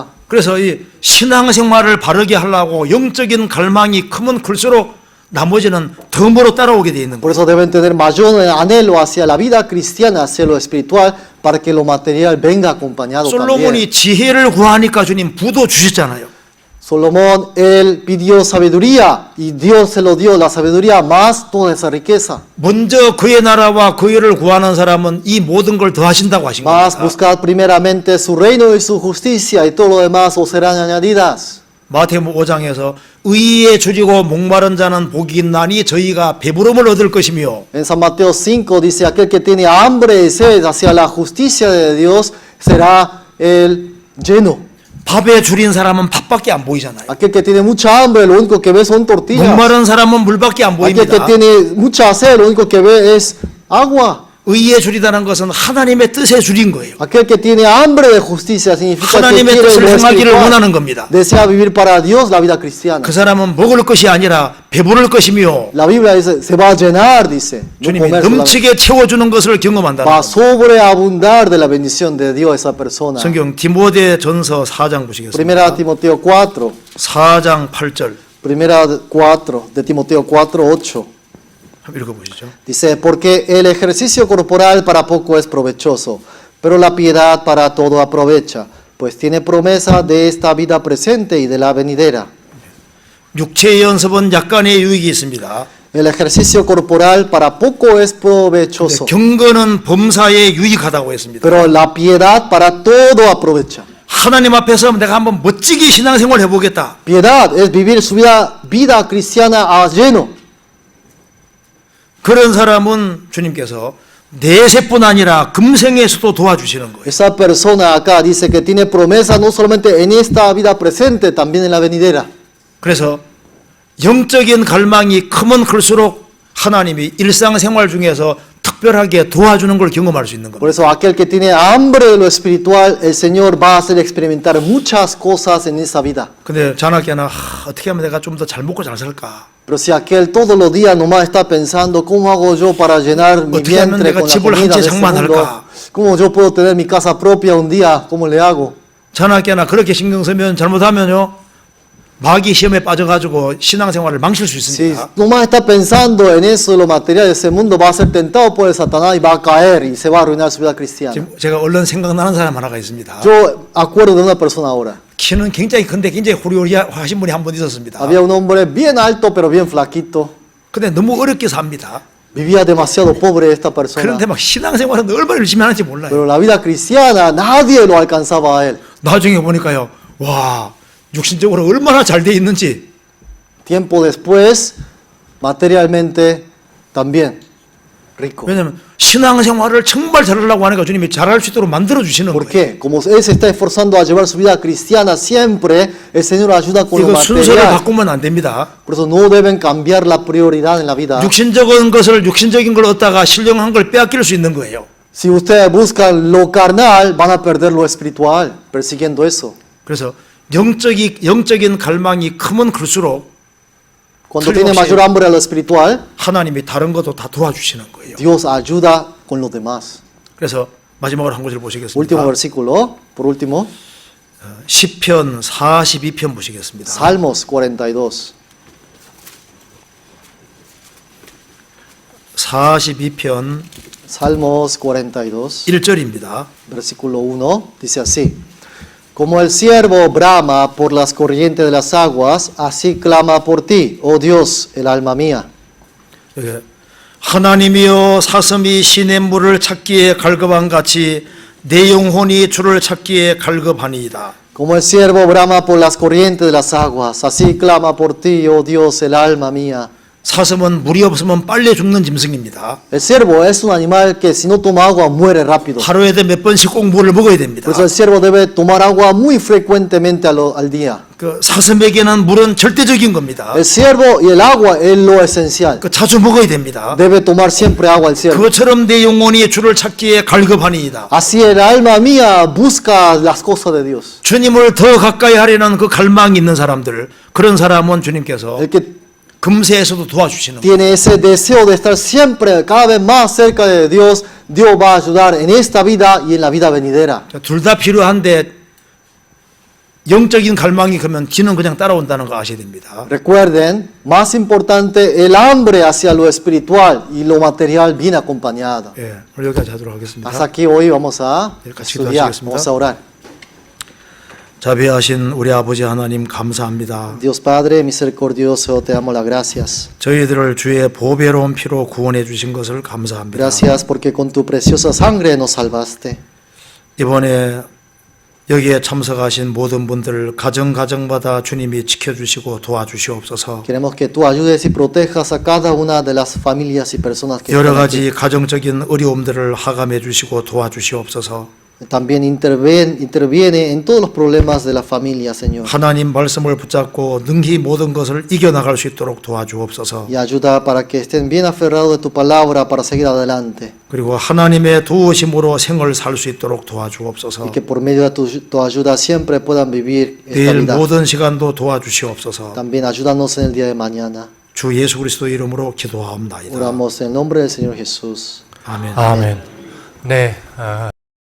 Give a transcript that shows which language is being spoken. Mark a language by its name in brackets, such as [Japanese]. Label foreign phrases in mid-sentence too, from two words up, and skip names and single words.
[Korean] 그래서 이 신앙생활을 바르게 하려고 영적인 갈망이 크면 클수록 나머지는 덤으로 따라오게 돼 있는 [Spanish] Por [Korean] 거예요. [Spanish] eso deben tener mayor anhelo hacia la vida cristiana, hacia lo espiritual, para que lo material venga acompañado también. [Korean] 솔로몬이 지혜를 구하니까 주님 부도 주셨잖아요. [Spanish] Salomón, él pidió sabiduría y Dios se lo dio, la sabiduría más toda esa riqueza. [Korean] 먼저 그의 나라와 그 일을 구하는 사람은 이 모든 걸 더하신다고 하신 [Spanish] Más [Korean] 겁니다. [Spanish] buscad primeramente su reino y su justicia y todo lo demás os serán añadidas. [Korean] 마태복음 5장에서 의에 줄이고 목마른 자는 복이 있나니 저희가 배부름을 얻을 것이며 [Spanish] En San Mateo 5 dice, aquel que tiene hambre y sed hacia la justicia de Dios será el lleno. [Korean] 밥에 줄인 사람은 밥밖에 안 보이잖아요. [Spanish] Aquel que tiene mucha hambre, lo único que ve son tortillas. [Korean] 목마른 사람은 물밖에 안 [Spanish] Aquel que [Korean] 보입니다. [Spanish] tiene mucha sed, lo único que ve es agua. [Korean] 의에 줄이다는 것은 하나님의 뜻에 줄인 거예요. [Spanish] Aquel que tiene hambre de justicia significa que [Korean] 하나님의 [Spanish] quiere [Korean] 뜻을 [Spanish] lo [Korean] 행하기를 [Spanish] espiritual. [Korean] 원하는 겁니다. [Spanish] Desea vivir para Dios la vida cristiana. [Korean] 그 사람은 먹을 것이 아니라 배부를 것이며 [Spanish] La Biblia dice, se va a llenar, dice. No [Korean] 주님이 [Spanish] comer solamente. [Korean] 넘치게 채워주는 것을 경험한다는 [Spanish] Va a [Korean] 겁니다. [Spanish] sobreabundar de la bendición de Dios esa persona. [Korean] 성경 디모데 전서 4장 보시겠습니다. [Spanish] Primera Timoteo 4. [Korean] 4장 8절 [Spanish] Primera 4 de Timoteo 4:8. [Korean] 한번 읽어보시죠. [Spanish] Dice, porque el ejercicio corporal para poco es provechoso, pero la piedad para todo aprovecha, pues tiene promesa de esta vida presente y de la venidera. [Korean] 육체의 연습은 약간의 유익이 있습니다. [Spanish] El ejercicio corporal para poco es provechoso, [Korean] 경건은 범사에 유익하다고 했습니다. [Spanish] pero la piedad para todo aprovecha. [Korean] 하나님 앞에서 내가 한번 멋지게 신앙생활 해보겠다. [Spanish] Piedad es vivir su vida cristiana a lleno. [Korean] 그런 사람은 주님께서 내세뿐 아니라 금생에서도 도와주시는 거예요. [Spanish] Esa persona acá dice que tiene promesa no solamente en esta vida presente, también en la venidera. [Korean] 그래서 영적인 갈망이 크면 클수록 하나님이 일상생활 중에서 특별하게 도와주는 걸 경험할 수 있는 [Spanish] Por [Korean] 겁니다. [Spanish] eso aquel que tiene hambre de lo espiritual, el Señor va a hacer experimentar muchas cosas en esa vida. [Korean] 근데 자나깨나 어떻게 하면 내가 좀 더 잘 먹고 잘 살까? [Spanish] Pero si aquel todos los días nomás está pensando, ¿cómo hago yo para llenar mi [Korean] 어떻게 하면 [Spanish] vientre [Korean] 내가 [Spanish] con la [Korean] 집을 한 [Spanish] comida [Korean] 채 [Spanish] de este mundo? [Korean] 장만할까? [Spanish] ¿Cómo yo puedo tener mi casa propia un día? ¿Cómo le hago? [Korean] 자나깨나 그렇게 신경 쓰면 잘못하면요 마귀 시험에 빠져가지고 신앙생활을 망칠 수 [Spanish] Si [Korean] 있습니다. [Spanish] nomás está pensando en eso, de lo material de ese mundo, va a ser tentado por el Satanás y va a caer y se va a arruinar su vida cristiana. [Korean] 지금 제가 얼른 생각나는 사람 하나가 있습니다. [Spanish] Yo acuerdo de una persona ahora. [Korean] 키는 굉장히 큰데 굉장히 호리호리하신 분이 한 분 있었습니다. [Spanish] Había un hombre bien alto pero bien flaquito. [Korean] 근데 너무 어렵게 삽니다. [Spanish] Vivía demasiado pobre esta persona. [Korean] 그런데 막 신앙생활은 얼마나 열심히 하는지 몰라요. [Spanish] Pero la vida cristiana nadie lo alcanzaba a él. [Korean] 나중에 보니까요, 와, 육신적으로 얼마나 잘 돼 있는지. [Spanish] Tiempo después, materialmente también rico. [Korean] 왜냐하면 신앙생활을 정말 잘하려고 하니까 주님이 잘할 수 있도록 만들어 주시는 [Spanish] ¿Por [Korean] 거예요. [Spanish] qué? Como él se está esforzando a llevar su vida cristiana siempre, el Señor ayuda con lo [Korean] 이거 순서를 [Spanish] material. [Korean] 바꾸면 안 됩니다. [Spanish] Por eso no deben cambiar la prioridad en la vida. [Korean] 육신적인 것을 육신적인 걸 얻다가 신령한 걸 빼앗길 수 있는 거예요. [Spanish] Si ustedes buscan lo carnal, van a perder lo espiritual, persiguiendo eso. [Korean] 그래서 영적인 갈망이 크면 클수록 [Spanish] Cuando tiene mayor hambre a lo espiritual, [Korean] 하나님이 다른 것도 다 도와주시는 거예요. [Spanish] Dios ayuda con los demás. [Korean] 그래서 마지막으로 한 구절 [Spanish] Último [Korean] 보시겠습니다. [Spanish] versículo, por último, [Korean] 시편 42편 보시겠습니다. [Spanish] Salmos 42. [Korean] 42편 [Spanish] Salmos 42, [Korean] 1절입니다. [Spanish] versículo 1, dice así. Como el siervo brama por las corrientes de las aguas, así clama por ti, oh Dios, el alma mía. [Korean] 하나님이여 사슴이 시냇 물을 찾기에 갈급한 같이 내 영혼이 주를 찾기에 갈급하니이다. [Spanish] Como el siervo brama por las corrientes de las aguas, así clama por ti, oh Dios, el alma mía. [Korean] 사슴은 물이 없으면 빨리 죽는 짐승입니다. [Spanish] El ciervo es un animal que si no toma agua muere rápido. [Korean] 하루에도 몇 번씩 꼭 물을 먹어야 됩니다. [Spanish] Por eso el ciervo debe tomar agua muy frecuentemente al día. [Korean] 그 사슴에게는 물은 절대적인 겁니다. [Spanish] El ciervo y el agua es lo esencial. [Korean] 그 자주 먹어야 됩니다. [Spanish] Debe tomar siempre agua el ciervo. [Korean] 그것처럼 내 영혼이 주를 찾기에 갈급하니이다. [Spanish] Así el alma mía busca las cosas de Dios. [Korean] 주님을 더 가까이 하려는 그 갈망이 있는 사람들, 그런 사람은 주님께서 [Spanish] El que [Korean] 금세에서도 도와주시는 거예요. [Spanish] tiene ese deseo de estar siempre cada vez más cerca de Dios, Dios va a ayudar en esta vida y en la vida venidera. [Korean] 둘 다 필요한데 영적인 갈망이 크면 지는 그냥 따라온다는 거 아셔야 됩니다. [Spanish] Recuerden, más importante el hambre hacia lo espiritual y lo material bien acompañado. [Korean] 예, 오늘 여기까지 하도록 하겠습니다. [Spanish] Hasta aquí hoy vamos a [Korean] 같이 [Spanish] estudiar, [Korean] 기도하시겠습니다. [Spanish] vamos a orar. [Korean] 자비하신 우리 아버지 하나님 감사합니다. [Spanish] Dios Padre misericordioso, te damos las gracias. [Korean] 저희들을 주의 보배로운 피로 구원해 주신 것을 감사합니다. [Spanish] Gracias porque con tu preciosa sangre nos salvaste. [Korean] 이번에 여기에 참석하신 모든 분들 가정마다 주님이 지켜주시고 도와주시옵소서. [Spanish] Queremos que tú ayudes y protejas a cada una de las familias y personas que [Korean] 여러 [Spanish] están aquí. [Korean] 가지 가정적인 어려움들을 하감해 주시고 도와주시옵소서. [Spanish] También interviene en todos los problemas de la familia, Señor. [Korean] 하나님 말씀을 붙잡고 능히 모든 것을 이겨나갈 수 있도록 도와주옵소서. [Spanish] Y ayuda para que estén bien aferrados de tu palabra para seguir adelante. [Korean] 그리고 하나님의 도우심으로 생을 살 수 있도록 도와주옵소서. [Spanish] Y que por medio de tu ayuda siempre puedan vivir esta [Korean] 내일 [Spanish] vida. [Korean] 모든 시간도 도와주시옵소서. [Spanish] También ayúdanos en el día de mañana. [Korean] 주 예수 그리스도 이름으로 기도하옵나이다. [Spanish] Oramos en el nombre del Señor Jesús. [Korean] 아멘. 아멘. 네.